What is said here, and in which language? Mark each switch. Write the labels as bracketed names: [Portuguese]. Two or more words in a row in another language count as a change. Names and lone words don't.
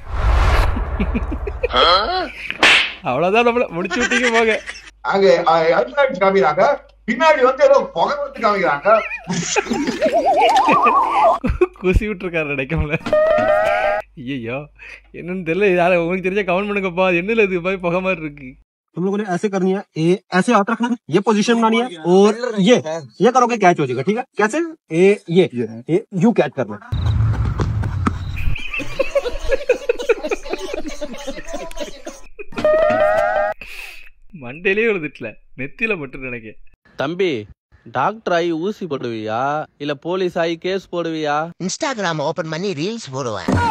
[Tamil] அவ்வளவுதான், நம்மள முடிச்சு விட்டீங்க போக. அங்க காமிக்கிறாங்க, பின்னாடி வந்து ஏதோ புகை வந்து காமிக்கிறாங்க. குசி விட்டுருக்காரு நினைக்கல. ஐயோ என்னன்னு தெரியல. யார உங்களுக்கு தெரிஞ்சா கமெண்ட் பண்ணுங்கப்பா. என்னல இது போய் புகை மாதிரி இருக்கு. [Hindi] तुम लोगों ने ऐसे करनी है, ऐसे हाथ रखना है, ये पोजीशन बनानी है और ये करोगे कैच हो जाएगा. ठीक है? कैसे? ये यू कैच करना. [Tamil] மண்டையிலே எழுதிட்டல, நெத்தியில மட்டும் நினைக்க. தம்பி டாக்டர் ஆகி ஊசி போடுவியா இல்ல போலீஸ் ஆகி கேஸ் போடுவியா? இன்ஸ்டாகிராம் ஓபன் பண்ணி ரீல்ஸ் போடுவேன்.